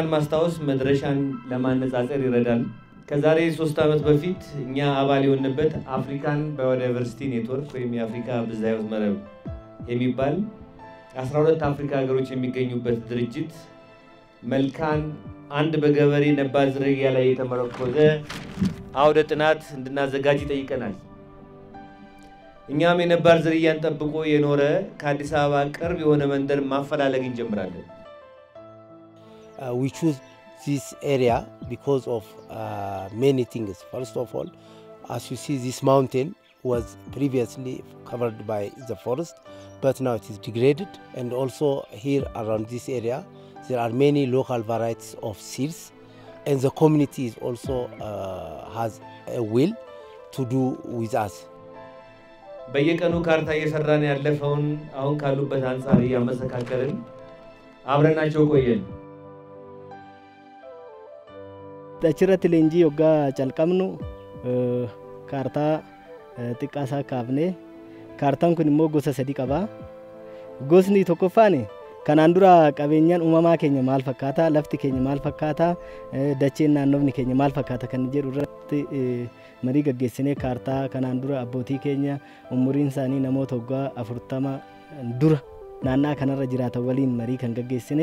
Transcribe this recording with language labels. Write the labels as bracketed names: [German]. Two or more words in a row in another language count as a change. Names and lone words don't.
[Amharic] ማስታወስ መድረሻን ለማነጻጸር ይረዳል። ከዛሬ 3 አመት በፊት እኛ አባል የሆንበት አፍሪካን ባዮዳይቨርሲቲ ኔትወርክ ወይም የአፍሪካ ብዝሃ ሕይወት መረብ የሚባል 12 አፍሪካ ሀገሮች የሚገኙበት ድርጅት መልካን አንድ በገበሬ ነባር ዝርያ ላይ የተመረኮዘ አውደ ጥናት እንድናዘጋጅ ይጠይቀናል። እኛም የነባር ዝርያን ጠብቆ የኖረ ከአዲስ አበባ ቅርብ የሆነ መንደር ማፈላለግ እንጀምራለን። [English] We choose this area because of many things. First of all, as you see, this mountain was previously covered by the forest, but now it is degraded. And also here around this area, there are many local varieties of seeds, and the community is also has a will to do with us. [Amharic] በየቀኑ ካርታ እየሰራን ያለፈውን አሁን ካሉበት አንፃር ያመሰካከርን አብረናቸው ቆየን። [Oromo] Dachirratti leenjii yoggaa calqabnu kaartaa xiqqaasaa kaafne kaartaan kun immoo gosa 3 qaba. Gosni tokkoffaan kanaan dura qabeenyaan uumamaa keenya maal fakkaata, lafti keenya maal fakkaata, dacheen naannofni keenya maal fakkaata kan jedhu irratti marii gaggeessinee kaartaa kanaan dura abbootii keenya umuriin isaanii namoota waggaa 40 dura naannaa kanarra jiraatan waliin marii kan gaggeessine.